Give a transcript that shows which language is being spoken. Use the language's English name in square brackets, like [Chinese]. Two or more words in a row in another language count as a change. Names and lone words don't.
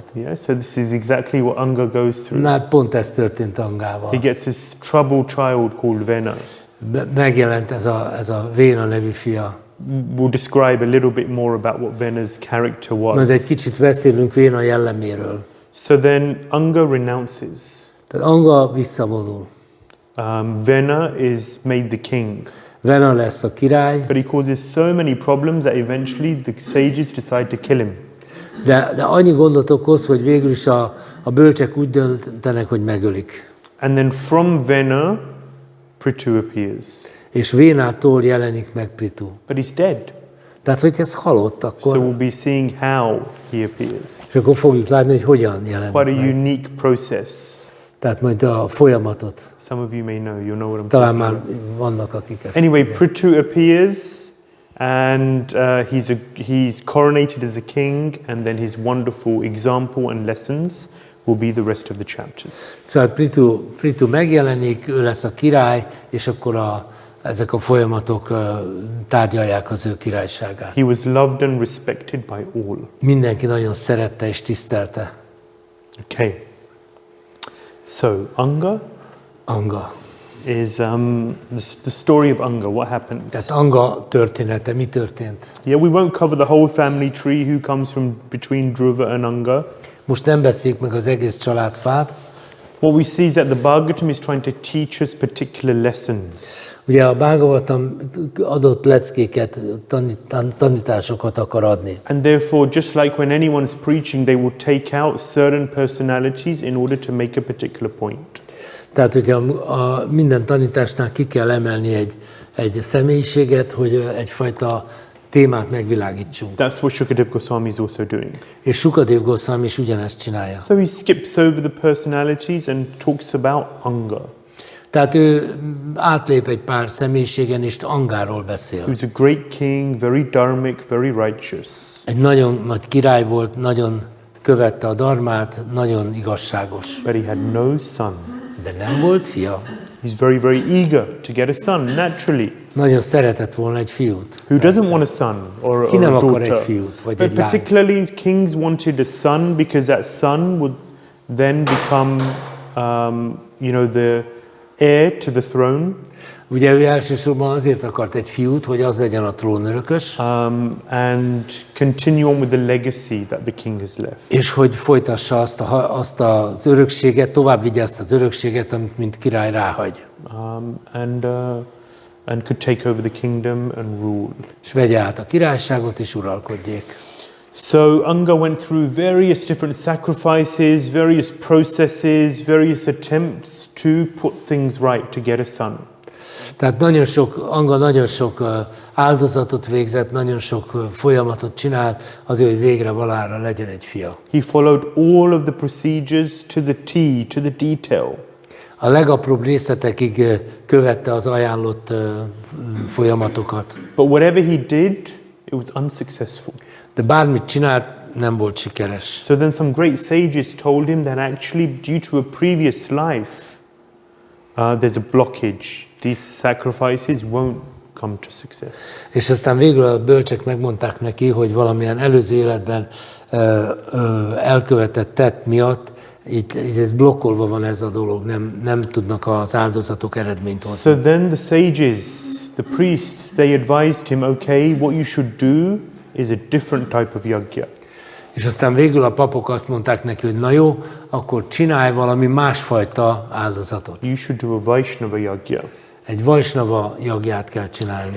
[English] Yeah, so this is exactly what Anga goes through. [Hungarian] Na, hát pont ez történt Angával. [English] He gets this troubled child called Vena. [Hungarian] Megjelent ez a Véna nevű fia. [English] We'll describe a little bit more about what Vena's character [Hungarian] Majd egy [English] was. [Hungarian] kicsit beszélünk Véna jelleméről. [English] So then Anga renounces. [Hungarian] Tehát Anga visszavonul. [English] Vena is made the king. [Hungarian] Vena lesz a király, [English] But he causes so many problems that eventually the sages decide to kill him. [Hungarian] de annyi gondot okoz, hogy végül is a bölcsek úgy döntenek, hogy megölik. [English] And then from Vena, Prithu appears. [Hungarian] És Vénától jelenik meg Prithu. [English] But he's dead. [Hungarian] Tehát, hogy ez halott, [English] So [Hungarian] akkor... [English] we'll be seeing how he appears. [Hungarian] És akkor fogjuk látni, hogy hogyan jelenik [English] Quite a [Hungarian] meg. [English] unique process. [Hungarian] Tehát majd a folyamatot. [English] Some of you may know, you'll know what I'm [Hungarian] Talán [English] talking [Hungarian] már [English] about. [Hungarian] vannak, akik ezt [English] Anyway, [Hungarian] tudják. [English] Prithu appears and he's coronated as a king, and then his wonderful example and lessons will be the rest of the chapters. [Hungarian] Szóval Prithu megjelenik, ő lesz a király, és akkor ezek a folyamatok tárgyalják az ő királyságát. [English] He was loved and respected by all. [Hungarian] Mindenki nagyon szerette és tisztelte. [English] Okay. So, Anga Anga. is the story of Anga. What happens? [Hungarian] Tehát Anga története, mi történt? [English] Yeah, we won't cover the whole family tree who comes from between Dhruva and Anga. [Hungarian] Most nem beszéljük meg az egész családfát. [English] What we see is that the Bhagavatam is trying to teach us particular lessons. [Hungarian] Ugye a Bhagavatam adott leckéket, tanításokat akar adni. [English] And therefore, just like when anyone's preaching, they will take out certain personalities in order to make a particular point. [Hungarian] Tehát, hogyha minden tanításnál ki kell emelni egy személyiséget, hogy egyfajta témát megvilágítsunk. [English] That's what Shukadev Goswami is also doing. [Hungarian] És Shukadev Goswami is ugyanezt csinálja. [English] So he skips over the personalities and talks about Anga. [Hungarian] Tehát ő átlép egy pár személyiségen, és Angáról beszél. [English] He was a great king, very dharmic, very righteous. [Hungarian] Egy nagyon nagy király volt, nagyon követte a dharmát, nagyon igazságos. [English] But he had no son. [Hungarian] De nem volt fia. [English] He's very, very eager to get a son, naturally. [Hungarian] Nagyon szeretett volna egy fiút. [English] Who doesn't want a son or [Hungarian] Ki [English] a [Hungarian] nem akar [English] daughter? [Hungarian] egy fiút, vagy [English] But [Hungarian] egy lányt? [English] particularly kings wanted a son because that son would then become, the heir to the throne. [Hungarian] Ugye ő elsősorban azért akart egy fiút, hogy az legyen a trónörökös, [English] And continue on with the legacy that the king has left. [Hungarian] és hogy folytassa azt az örökséget, tovább vigye azt az örökséget, amit mint király ráhagy. [English] And could take over the kingdom and rule. [Hungarian] És vegye át a királyságot, és uralkodjék. [English] So Anga went through various different sacrifices, various processes, various attempts to put things right to get a son. [Hungarian] Tehát Anga nagyon sok áldozatot végzett, nagyon sok folyamatot csinált, azért, hogy végre valahára legyen egy fia. [English] He followed all of the procedures to the T, to the detail. [Hungarian] A legapróbb részletekig követte az ajánlott folyamatokat. [English] But whatever he did, it was unsuccessful. [Hungarian] De bármit csinált, nem volt sikeres. [English] So then some great sages told him that actually due to a previous life, there's a blockage. These sacrifices won't come to success. [Hungarian] És aztán végül a bölcsek megmondták neki, hogy valamilyen előző életben elkövetett tett miatt így ez blokkolva van ez a dolog, nem tudnak az áldozatok eredményt hozni. [English] So then the sages, the priests, they advised him, okay, what you should do is a different type of yajna. [Hungarian] És aztán végül a papok azt mondták neki, hogy na jó, akkor csinálj valami másfajta áldozatot. [English] You should do a Vaishnava yajna. [Hungarian] Egy Vaishnava jagját kell csinálni.